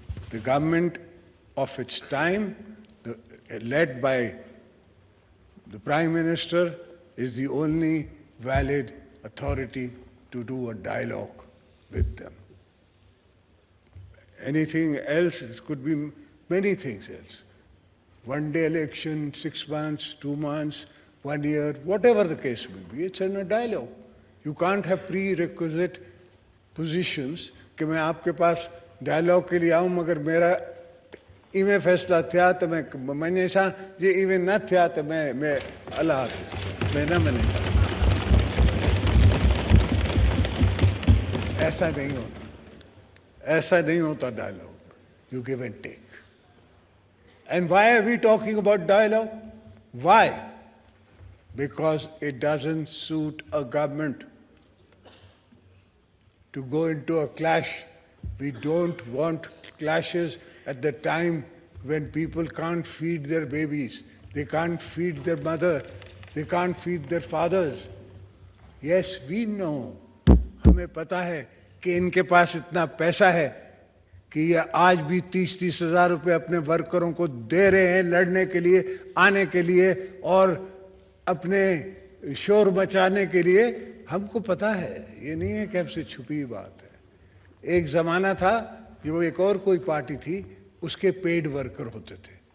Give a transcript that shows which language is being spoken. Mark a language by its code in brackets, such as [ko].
[en] The government of its time, led by the Prime Minister, is the only valid authority to do a dialogue with them. Anything else, it could be many things else. One day election, 6 months, 2 months, 1 year, whatever the case may be, it's in a dialogue. You can't have prerequisite positions [ur] کہ میں آپ کے پاس dialogue کے لیے آؤں مگر میرا ایویں فیصلہ تھیا تو میں نے سا جی ایویں نہ تھیا تو میں اللہ حافظ میں نہ منے سا. ایسا نہیں ہوتا، ایسا نہیں ہوتا dialogue. [en] You give and take. And why are we talking about dialogue? Why? Because it doesn't suit a government to go into a clash. We don't want clashes at the time when people can't feed their babies, they can't feed their mother, they can't feed their fathers. Yes, we know. [ur] ہمیں پتہ ہے کہ ان کے پاس اتنا پیسہ ہے کہ یہ آج بھی 30 ہزار روپے اپنے ورکروں کو دے رہے ہیں لڑنے کے لیے، آنے کے لیے اور اپنے شور مچانے کے لیے. ہم کو پتہ ہے، یہ نہیں ہے کہ ہم سے چھپی بات ہے. ایک زمانہ تھا جو ایک اور کوئی پارٹی تھی، اس کے پیڈ ورکر ہوتے تھے.